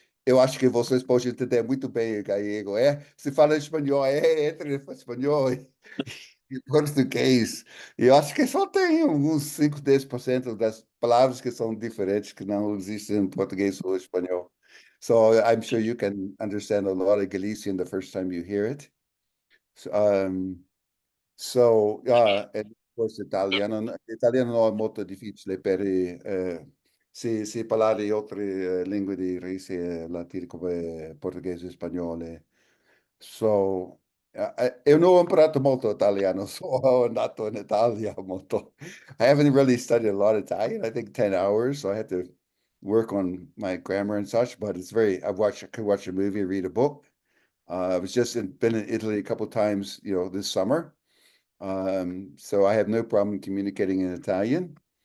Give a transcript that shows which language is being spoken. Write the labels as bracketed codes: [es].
[pt] Eu acho que vocês podem entender muito bem o gallego, é? Se fala espanhol, entre espanhol e português. Eu acho que só tem uns 5, 10% das palavras que são diferentes, que não existem em português ou espanhol. [en] So I'm sure you can understand a lot of Galician the first time you hear it. So, and of course, Italiano. [it] Italiano non è molto difficile per se parlare altre lingue di risi latine come portoghese e spagnolo. So, io non ho imparato molto italiano, so ho andato in Italia molto. [en] I haven't really studied a lot of Italian. I think 10 hours, so I had to work on my grammar and such, but it's I could watch a movie, read a book. I was been in Italy a couple times, this summer. So I have no problem communicating in Italian.